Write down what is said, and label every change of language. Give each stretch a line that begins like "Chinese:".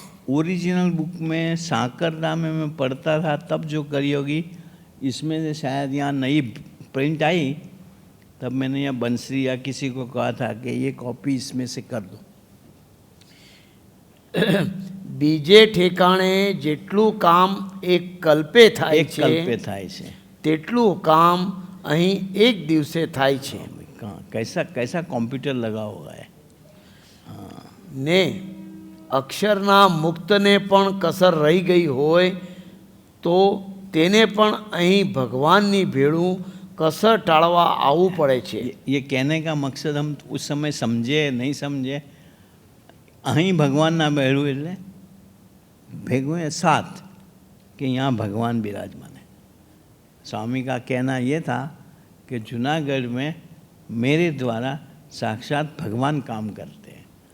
Hindi: Original book में साकरदा में मैं पढ़ता था तब जो करी होगी, इसमें से शायद यहाँ नई प्रिंट आई, तब मैंने यहाँ बंसरी या किसी को कहा था कि ये कॉपी इसमें से कर दो।
Gujarati: બીજે ઠેકાણે જેટલું કામ એક કલ્પે થાય
Hindi: एक
Gujarati: છે, कल्पे થાય છે, તેટલું કામ અહીં એક દિવસે થાય છે।
Hindi: कैसा कैसा कंप्यूटर लगा हुआ है।
Gujarati: ને અક્ષરના મુક્તને પણ કસર રહી ગઈ હોય તો તેને પણ અહીં ભગવાનની ભેળું કસર ટાળવા આવવું પડે છે।
Hindi: ये कहने का मकसद हम उस समय समझे नहीं समझे,
Gujarati: અહીં ભગવાનના બેડું એટલે ભેગું
Hindi: है साथ कि यहाँ भगवान विराजमान है। स्वामी का कहना ये था कि जूनागढ़ में मेरे द्वारा साक्षात भगवान काम करते हैं।